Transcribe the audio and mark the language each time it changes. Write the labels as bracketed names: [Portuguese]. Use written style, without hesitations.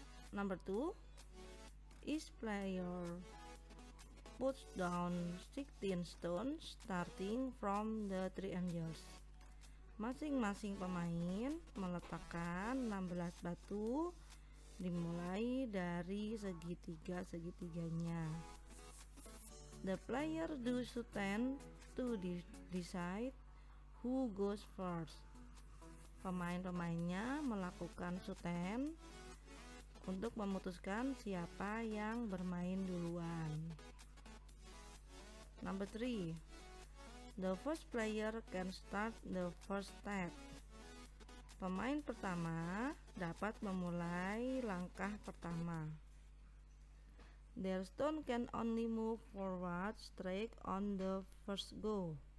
[English] Number 2. Each player puts down 16 stones starting from the triangles. [Indonesian] Masing-masing pemain meletakkan 16 batu dimulai dari segitiga-segitiganya. [English] The player do shooting to decide who goes first. [Indonesian] Pemain-pemainnya melakukan shooting untuk memutuskan siapa yang bermain duluan. [English] Number 3. The first player can start the first step. [Indonesian] Pemain pertama dapat memulai langkah pertama. [English] Their stone can only move forward straight on the first go.